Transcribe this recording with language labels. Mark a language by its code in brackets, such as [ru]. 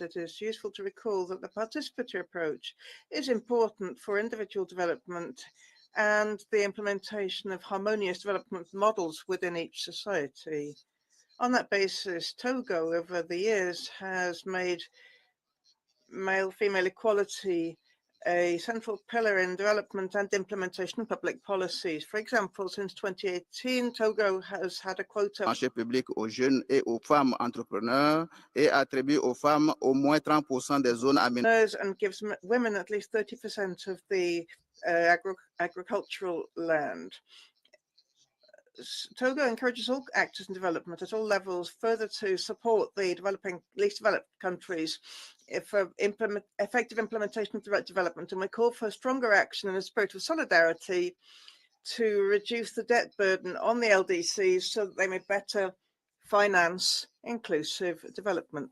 [en] It is useful to recall that the participatory approach is important for individual development and the implementation of harmonious development models within each society. On that basis, Togo over the years has made male-female equality a central pillar in development and implementation of public policies. For example, since 2018, Togo has had a quota [fr] marché public aux jeunes et aux femmes entrepreneurs et attribue aux femmes au moins 30% des zones aménagées. [en] and gives women at least 30% of the agricultural land. Togo encourages all actors in development at all levels further to support the least developed countries for effective implementation of the right development, and we call for stronger action in a spirit of solidarity to reduce the debt burden on the LDCs so that they may better finance inclusive development.